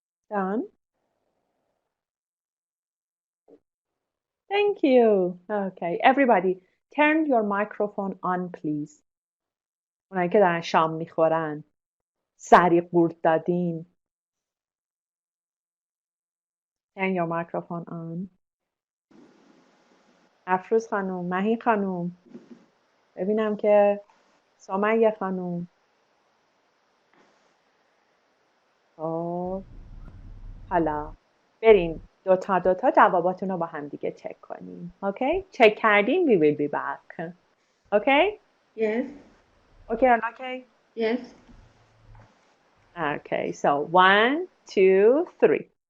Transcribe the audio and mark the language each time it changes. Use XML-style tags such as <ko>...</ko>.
<en>Done. Thank you. Okay, everybody, turn your microphone on, please.</en> <fa>اونایی که دارن شام میخورن، سری قورت دادین.</fa> <en>Turn your microphone on.</en> <fa>افروز خانم، مهی خانم، ببینم که سمیه خانم. خب حالا بریم دوتا جواباتون رو با هم دیگه چک کنیم.</fa> <en>Okay?</en> <fa>چک کردین</fa> <en>we will be back. Okay? Yes. Okay or not okay? Yes. Okay, so 1, 2, 3.</en>